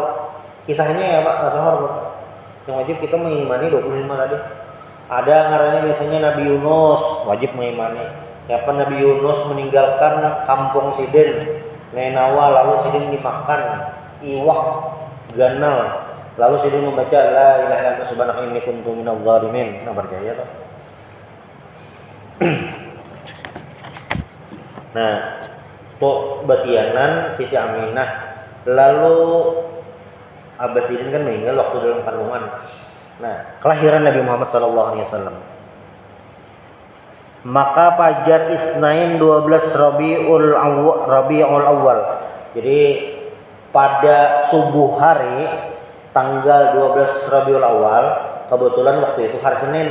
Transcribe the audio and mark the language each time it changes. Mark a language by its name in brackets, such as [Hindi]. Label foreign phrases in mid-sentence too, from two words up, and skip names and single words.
[Banjar] Kisahnya ya Pak, kada tahu. Yang wajib kita mengimani 25 tadi. Ada ngarannya biasanya Nabi Yunus, wajib mengimani. Kapan Nabi Yunus meninggalkan kampung Sidin, Nenawa, lalu Sidin dimakan iwak ganal, lalu Sidin membaca [Arabic] لا إله إلا أنت سبحانك إني كنت من الظالمين. [Banjar] Nah, percaya toh. Nah, tuh batianan Siti Aminah, lalu Abah Sidin kan meninggal waktu dalam kandungan. Nah, kelahiran Nabi Muhammad SAW. Maka fajar Isnain 12 Rabiul Awal. Jadi pada subuh hari tanggal 12 Rabiul Awal, kebetulan waktu itu hari Senin.